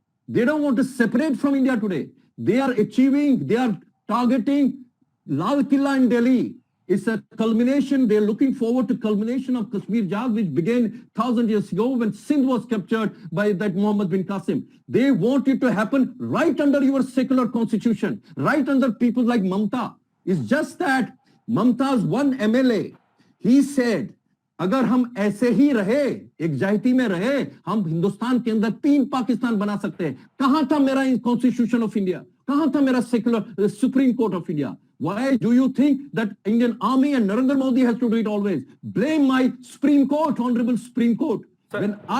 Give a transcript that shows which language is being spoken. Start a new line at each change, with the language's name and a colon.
English: They don't want to separate from India today. They are targeting Lal Killa in Delhi. It's a culmination. They're looking forward to culmination of Kashmir Jihad, which began 1,000 years ago when Sindh was captured by that Muhammad bin Qasim. They want it to happen right under your secular constitution, right under people like Mamta. It's just that Mamta's one MLA, he said,
Hindi: अगर हम ऐसे ही रहे, anxiety में रहे, हम हिंदुस्तान के अंदर 3 पाकिस्तान बना सकते हैं. कहां था मेरा
English: Constitution of India?
Hindi: कहां था मेरा
English: Secular supreme court of India? Why do you think that Indian army and Narendra Modi has to do it always? Blame my Supreme Court, Honorable Supreme Court. Sir.